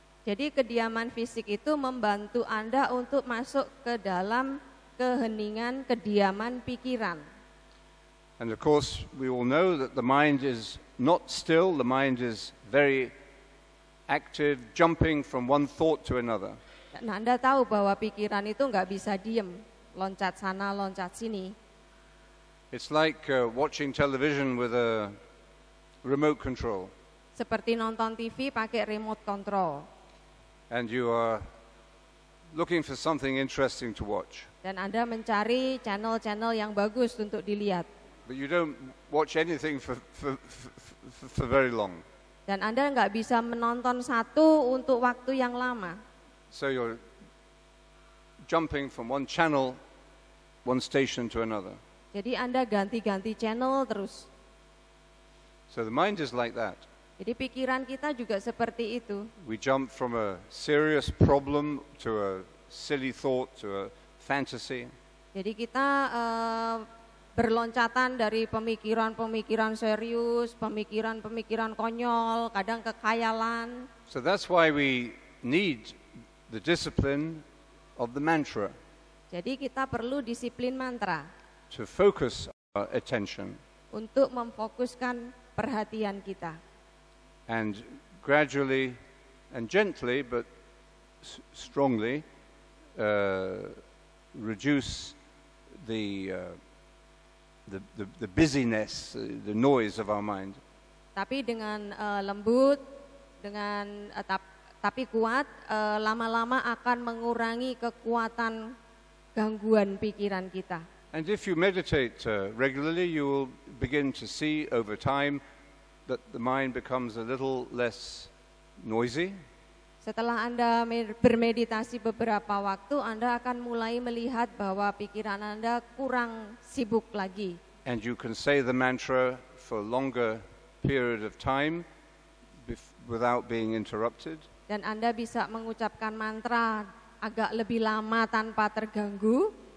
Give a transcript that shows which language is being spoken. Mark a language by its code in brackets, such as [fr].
[id] Jadi kediaman fisik itu membantu Anda untuk masuk ke dalam keheningan kediaman pikiran. [en] And of course, we all know that the mind is not still, the mind is very active, jumping from one thought to another. [id] Dan Anda tahu bahwa pikiran itu nggak bisa diem, loncat sana, loncat sini. [en] It's like watching television with a remote control. [id] Seperti nonton TV pakai remote control. [en] And you are looking for something interesting to watch. [id] Dan Anda mencari channel-channel yang bagus untuk dilihat. [en] But you don't watch anything for very long. [id] Dan Anda nggak bisa menonton satu untuk waktu yang lama. [en] So you're jumping from one channel, one station to another. [id] Jadi Anda ganti-ganti channel terus. [en] So the mind is like that. [id] Jadi pikiran kita juga seperti itu. [en] We jump from a serious problem to a silly thought to a fantasy. [id] Jadi kita berloncatan dari pemikiran-pemikiran serius, pemikiran-pemikiran konyol, kadang kekhayalan. [en] So that's why we need the discipline of the mantra. [id] Jadi kita perlu disiplin mantra. [en] To focus our attention. [id] Untuk memfokuskan perhatian kita. [en] And gradually and gently but strongly reduce the busyness, the noise of our mind. [id] Tapi dengan lembut, dengan tapi kuat, lama-lama akan mengurangi kekuatan gangguan pikiran kita. [en] And if you meditate regularly, you will begin to see over time that the mind becomes a little less noisy. [id] Setelah Anda bermeditasi beberapa waktu, Anda akan mulai melihat bahwa pikiran Anda kurang sibuk lagi. [en] And you can say the mantra for a longer period of time without being interrupted. [id] Dan Anda bisa mengucapkan mantra agak lebih lama tanpa terganggu.